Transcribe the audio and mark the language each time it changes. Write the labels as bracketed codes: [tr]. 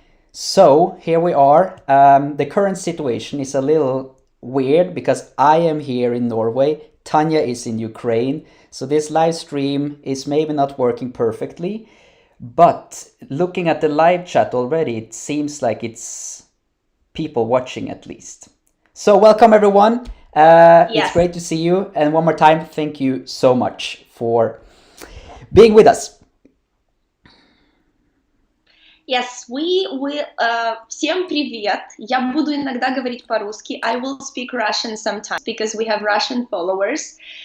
[en] So here we are. The current situation is a little weird because I am here in Norway, Tanya is in Ukraine, so this live stream is maybe not working perfectly, but looking at the live chat already, it seems like it's people watching at least. So welcome everyone. Yes. It's great to see you, and one more time, thank you so much for being with us. [ru] Yes, всем привет. Я буду иногда говорить по-русски. [en] I will speak Russian sometimes because we have Russian followers.